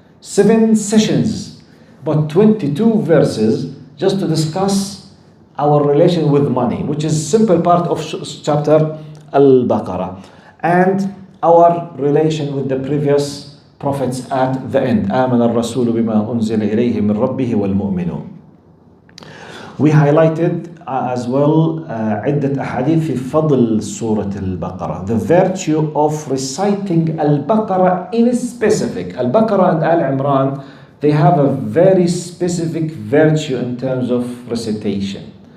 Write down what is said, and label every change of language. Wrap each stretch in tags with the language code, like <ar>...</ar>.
<en>7 sessions, about 22 verses just to discuss our relation with money, which is simple part of chapter al-Baqarah, and our relation with the previous prophets at the end.</en> <ar>آمن الرسول بما أنزل إليه من ربه والمؤمنون.</ar> <en>We highlighted as well</en> <ar>عدة أحاديث في فضل سورة البقرة,</ar> <en>the virtue of reciting al-Baqarah in specific. Al-Baqarah and Al-Imran, they have a very specific virtue in terms of recitation.</en>